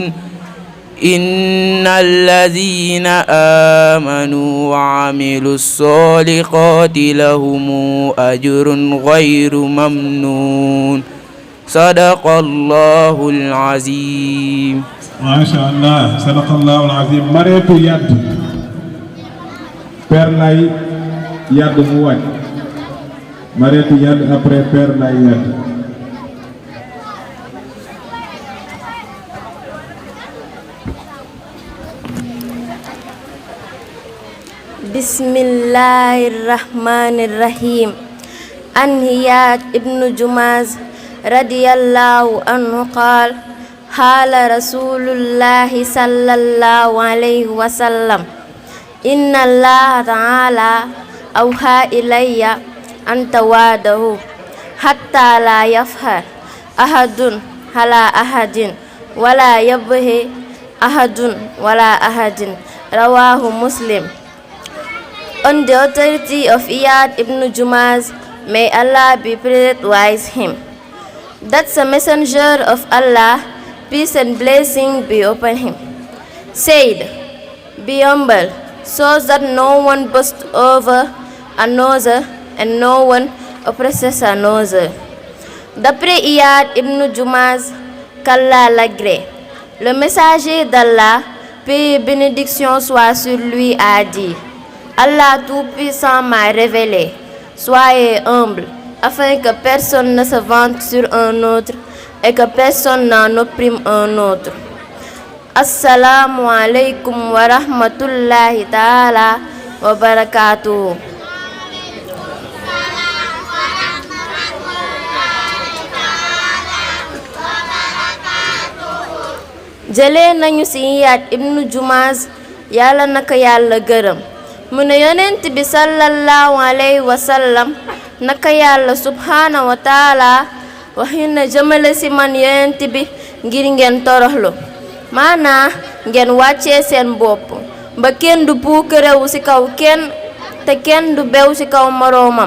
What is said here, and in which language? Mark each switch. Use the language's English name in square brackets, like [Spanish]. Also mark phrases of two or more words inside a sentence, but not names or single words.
[Arabic] إن الذين آمنوا وعملوا الصالحات لهم أجر غير ممنون. صدق الله العظيم. ما شاء الله صدق الله العظيم. [Wolof] Mariatu Yadd Père Lay Yadd mu waaj. Mariatu Yadd après Père Lay Yadd. [Arabic] بسم الله الرحمن الرحيم. عن عياض بن جماز رضي الله عنه قال قال رسول الله صلى الله عليه وسلم إن الله تعالى أوحى إلي أن تواضعوا حتى لا يفخر أحد على أحد ولا يبغي أحد ولا أحد. رواه مسلم. [English] On the authority of Iyad ibn Jumaz, may Allah be pleased with him, that the messenger of Allah, peace and blessing be upon him, said, be humble, so that no one boasts over another and no one oppresses another. [French] D'après Iyad ibn Jumaz, qu'Allah l'agrée, le messager d'Allah, paix et bénédiction soit sur lui, a dit, Allah Tout-Puissant m'a révélé, soyez humble, afin que personne ne se vante sur un autre et que personne n'en opprime un autre. [Arabic] السلام عليكم ورحمة الله تعالى وبركاته. [Wolof] Jëlee nañu ci Iyad ibnu Jumaz, yàlla naka yàlla gërëm, mu ne yonent bi [Arabic] صلى الله عليه وسلم [Wolof] naka yàlla [Arabic] سبحانه وتعالى [Wolof] wax na jëmale ci man yonent bi ngir ngeen toroxlu, maanaa ngeen wàccee seen bopp ba kenn du puukarewu ci kaw kenn te kenn du bew ci kaw moroomam.